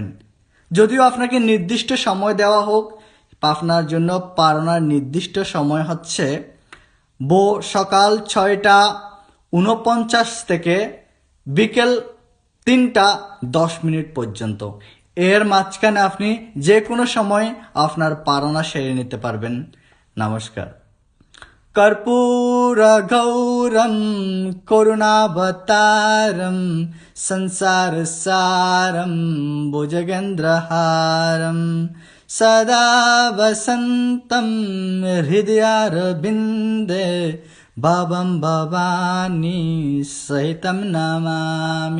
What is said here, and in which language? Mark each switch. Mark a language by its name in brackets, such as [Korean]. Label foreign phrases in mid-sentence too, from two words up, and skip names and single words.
[Bangla] যদিও আপনাকে নির্দিষ্ট সময় দেওয়া হোক, আপনার জন্য পালনার নির্দিষ্ট সময় হচ্ছে সকাল 6টা 49 থেকে বিকেল 3টা 10 মিনিট পর্যন্ত। এর মাঝখানে আপনি যে কোনো সময় আপনার পালনা সেরে নিতে পারবেন। নমস্কার। [Sanskrit] कर्पूरगौरं करुणावतारं संसारसारं भुजगेन्द्रहारं सदा वसन्तं हृदयारविन्दे भवं भवानी सहितं नमामि।